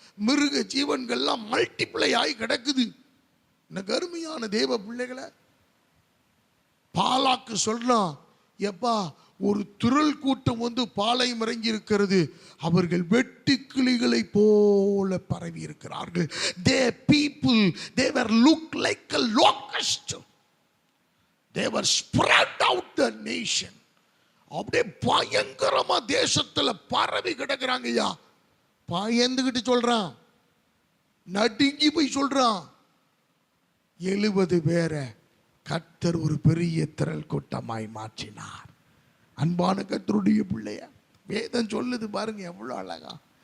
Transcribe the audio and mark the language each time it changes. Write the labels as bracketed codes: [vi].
[ta] மிருக ஜீவன்கள்லாம் மல்டிப்ளை ஆகி கிடக்குது. எனக்கு அருமையான தேவ பிள்ளைகளை, பாலாக்கு சொல்றான், எப்பா ஒரு திரள் கூட்டம் வந்து பாளையம் இறங்கி இருக்கிறது. அவர்கள் வெட்டு கிளிகளை போல பரவி இருக்கிறார்கள். [en] Their people, they were look like a locust. They were spread out the nation. [ta] அப்படியே பயங்கரமா தேசத்துல பரவி கிடக்குறாங்க. ஐயா பயந்துகிட்டு சொல்றான், நடுங்கி போய் சொல்றான். 70 பேரை கர்த்தர் ஒரு பெரிய திரள் கூட்டமாய் மாற்றினார். அன்பான கர்த்தருடைய பிள்ளைய, வேதம் சொல்லுது பாருங்க எவ்வளவு அழகா.